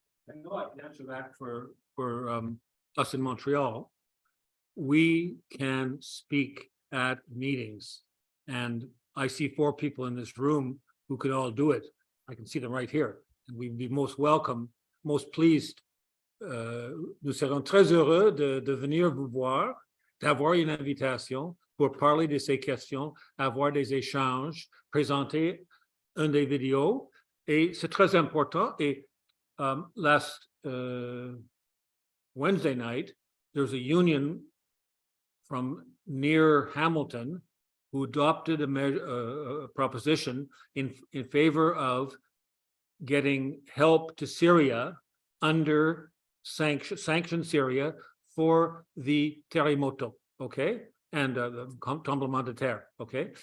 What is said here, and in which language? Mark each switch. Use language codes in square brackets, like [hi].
[en] I know I can answer that for us in Montreal. We can speak at meetings, and I see 4 people in this room who could all do it. I can see them right here, and we'd be most welcome, most pleased. [fr] Nous serons très heureux de venir vous voir, d'avoir une invitation pour parler de ces questions, avoir des échanges, présenter des vidéos, et c'est très important. Et [en] last Wednesday night, there's a union from near Hamilton who adopted a proposition in favor of getting help to Syria under sanction Syria for the terremoto, okay, and the [fr] tremblement de terre, [en] okay.